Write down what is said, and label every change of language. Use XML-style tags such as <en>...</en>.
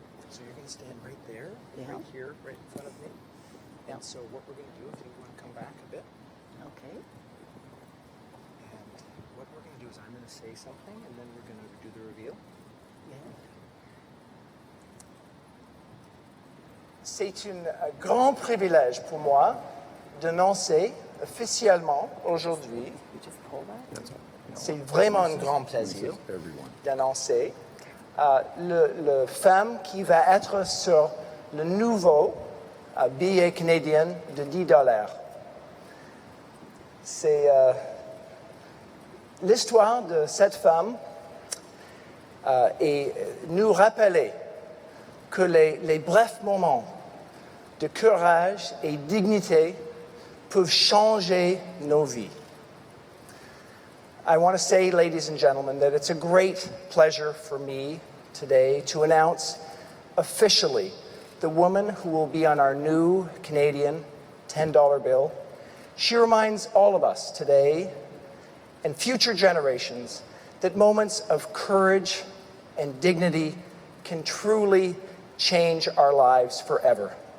<en>So you're going to stand right there, right here, right in front of me. And so what we're going to do, if you want to come back a bit. Okay. And what we're going to do is I'm going to say something, and then we're going to do the reveal.</en> <fr>C'est un grand privilège pour moi d'annoncer officiellement aujourd'hui, c'est vraiment un grand plaisir d'annoncer le femme qui va être sur le nouveau billet canadien de $10. C'est l'histoire de cette femme et nous rappeler que les brefs moments de courage et dignité peuvent changer nos vies.</fr> <en>I want to say, ladies and gentlemen, that it's a great pleasure for me today to announce officially the woman who will be on our new Canadian $10 bill. She reminds all of us today and future generations that moments of courage and dignity can truly change our lives forever.</en>